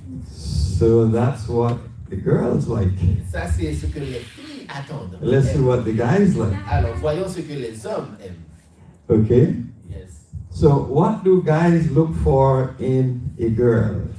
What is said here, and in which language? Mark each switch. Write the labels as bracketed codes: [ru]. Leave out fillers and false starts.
[en] So that's what the girls like. [fr] Ça, c'est ce que les filles attendent. [en] Let's see what the guys like. [fr] Alors, voyons ce que les hommes aiment. [en] Okay. Yes. So what do guys look for in a girl?